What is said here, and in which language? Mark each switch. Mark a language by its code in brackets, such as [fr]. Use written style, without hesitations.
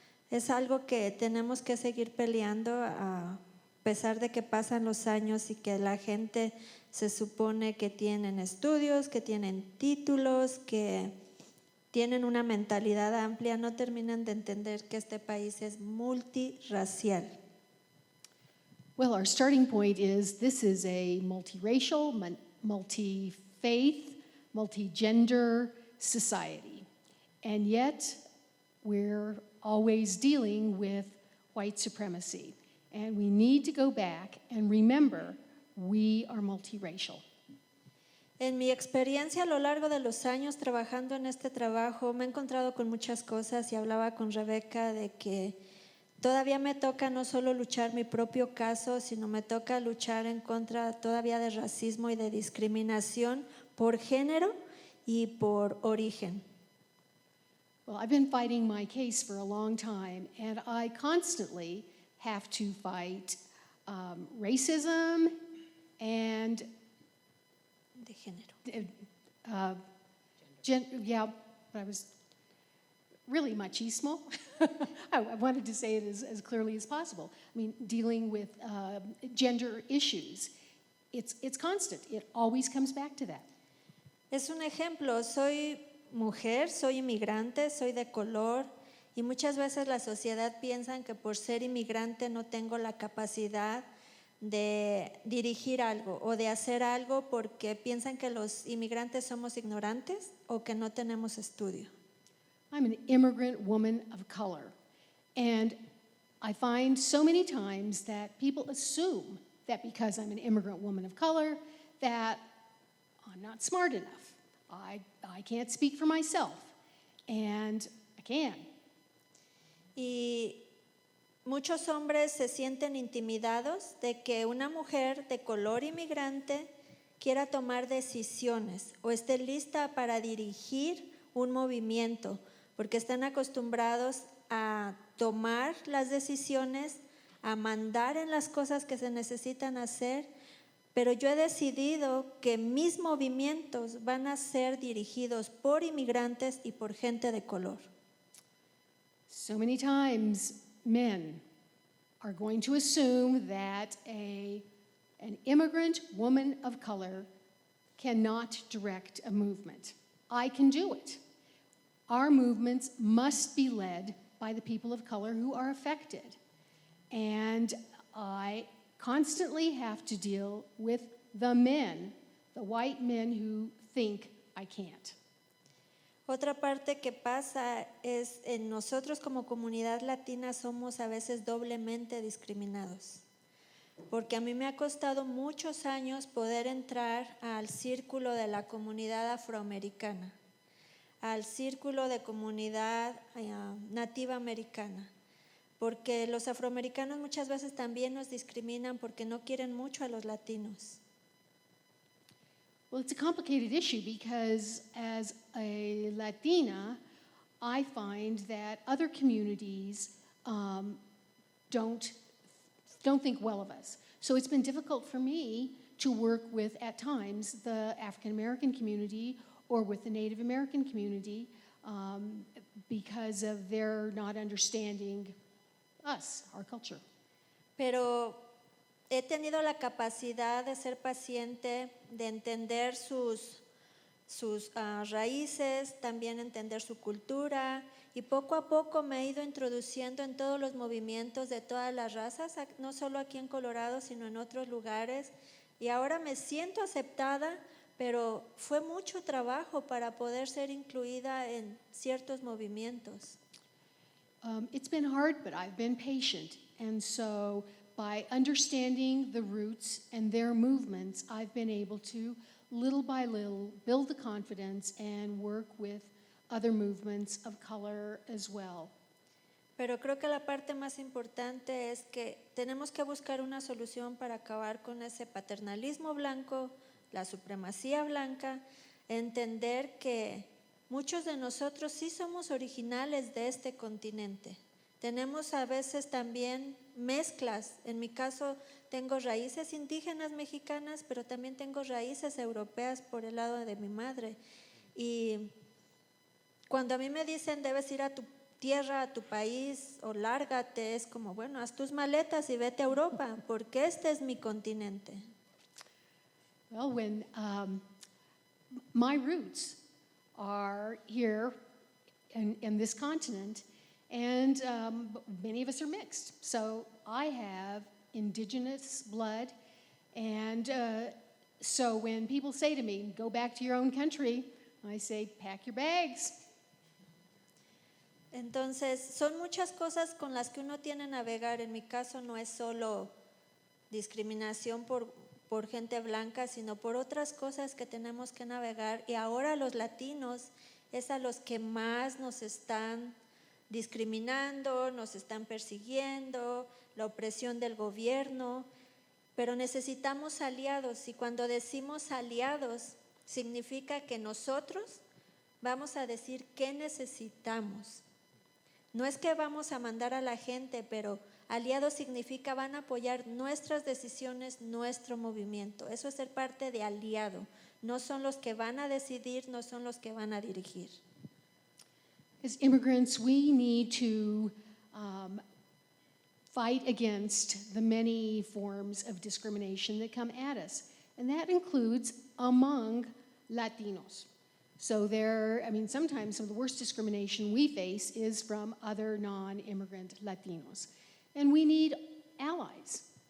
[es] Es algo que tenemos que seguir peleando a pesar de que pasan los años y que la gente se supone que tienen estudios, que tienen títulos, que tienen una mentalidad amplia, no terminan de entender que este país es multirracial. [en] Well, our starting point is this is a multiracial, multi-faith, multi-gender society. And yet, we're always dealing with white supremacy. And we need to go back and remember we are multiracial. [es] En mi experiencia a lo largo de los años trabajando en este trabajo, me he encontrado con muchas cosas y hablaba con Rebeca de que todavía me toca no solo luchar mi propio caso, sino me toca luchar en contra todavía de racismo y de discriminación por género y por origen. [en] Well, I've been fighting my case for a long time, and I constantly have to fight racism and [es] De género. [en] I was really machismo. I wanted to say it as clearly as possible. I mean, dealing with gender issues, it's constant. It always comes back to that. [es] Es un ejemplo, soy mujer, soy inmigrante, soy de color y muchas veces la sociedad piensa que por ser inmigrante no tengo la capacidad de dirigir algo o de hacer algo porque piensan que los inmigrantes somos ignorantes o que no tenemos estudio. [en] I'm an immigrant woman of color, and I find so many times that people assume that because I'm an immigrant woman of color that I'm not smart enough. I can't speak for myself, and I can. [es] Y muchos hombres se sienten intimidados de que una mujer de color inmigrante quiera tomar decisiones o esté lista para dirigir un movimiento, porque están acostumbrados a tomar las decisiones, a mandar en las cosas que se necesitan hacer, pero yo he decidido que mis movimientos van a ser dirigidos por inmigrantes y por gente de color. [en] So many times men are going to assume that an immigrant woman of color cannot direct a movement. I can do it. Our movements must be led by the people of color who are affected. And I constantly have to deal with the men, the white men who think I can't. [es] Otra parte que pasa es en nosotros como comunidad latina somos a veces doblemente discriminados. Porque a mí me ha costado muchos años poder entrar al círculo de la comunidad afroamericana, al círculo de comunidad nativa americana, porque los afroamericanos muchas veces también nos discriminan porque no quieren mucho a los latinos. [en] Well, it's a complicated issue because as a Latina, I find that other communities don't don't think well of us. So it's been difficult for me to work with, at times, the African American community or with the Native American community because of their not understanding us, our culture. [es] Pero he tenido la capacidad de ser paciente, de entender sus raíces, también entender su cultura, y poco a poco me he ido introduciendo en todos los movimientos de todas las razas, no solo aquí en Colorado, sino en otros lugares, y ahora me siento aceptada, pero fue mucho trabajo para poder ser incluida en ciertos movimientos. [en] It's been hard, but I've been patient, and so by understanding the roots and their movements, I've been able to, little by little, build the confidence and work with other movements of color as well. [es] Pero creo que la parte más importante es que tenemos que buscar una solución para acabar con ese paternalismo blanco, la supremacía blanca, entender que muchos de nosotros sí somos originales de este continente. Tenemos a veces también mezclas. En mi caso tengo raíces indígenas mexicanas, pero también tengo raíces europeas por el lado de mi madre. Y cuando a mí me dicen debes ir a tu tierra, a tu país o lárgate, es como, bueno, haz tus maletas y vete a Europa, porque este es mi continente. [en] Well, when my roots are here in this continent, and many of us are mixed. So I have indigenous blood, and so when people say to me, go back to your own country, I say, pack your bags. [es] Entonces, son muchas cosas con las que uno tiene que navegar. En mi caso no es solo discriminación por gente blanca, sino por otras cosas que tenemos que navegar. Y ahora los latinos es a los que más nos están discriminando, nos están persiguiendo, la opresión del gobierno, pero necesitamos aliados, y cuando decimos aliados, significa que nosotros vamos a decir qué necesitamos. No es que vamos a mandar a la gente, pero aliados significa van a apoyar nuestras decisiones, nuestro movimiento. Eso es ser parte de aliado. No son los que van a decidir, no son los que van a dirigir. [en] As immigrants, we need to fight against the many forms of discrimination that come at us, and that includes among Latinos. So sometimes some of the worst discrimination we face is from other non-immigrant Latinos, and we need allies.